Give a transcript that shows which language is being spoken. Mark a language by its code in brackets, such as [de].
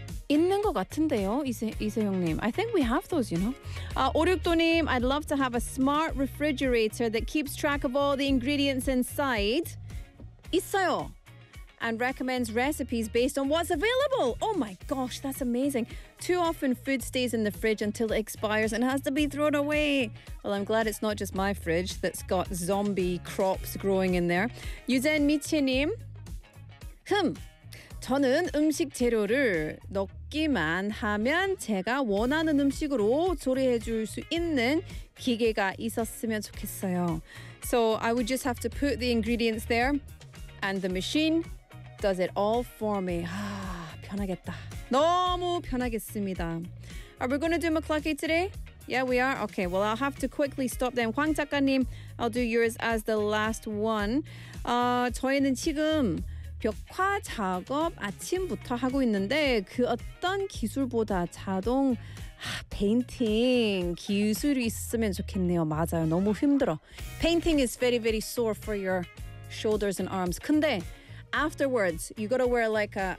[ko] 있는 거 같은데요, 이세영님. [en] I think we have those, you know. 오륙도님, I'd love to have a smart refrigerator that keeps track of all the ingredients inside. [ko] 있어요. [en] And recommends recipes based on what's available. Oh my gosh, that's amazing. Too often food stays in the fridge until it expires and has to be thrown away. Well, I'm glad it's not just my fridge that's got zombie crops growing in there. [ko] 유젠 미치님. 흠, 저는 음식 재료를 넣기만 하면 제가 원하는 음식으로 조리해 줄 수 있는 기계가 있었으면 좋겠어요. [en] So I would just have to put the ingredients there and the machine does it all for me. [ko] Ah, 편하겠다. 너무 편하겠습니다. [en] Are we going to do McClucky today? Yeah, we are. Okay, well, I'll have to quickly stop then. 황 작가님, I'll do yours as the last one. [ko] 저희는 지금 벽화 작업 아침부터 하고 있는데 그 어떤 기술보다 자동 페인팅 기술이 있으면 좋겠네요. 맞아요. 너무 힘들어. [en] Painting is very, very sore for your shoulders and arms. [ko] 근데 [en] afterwards, you gotta wear like a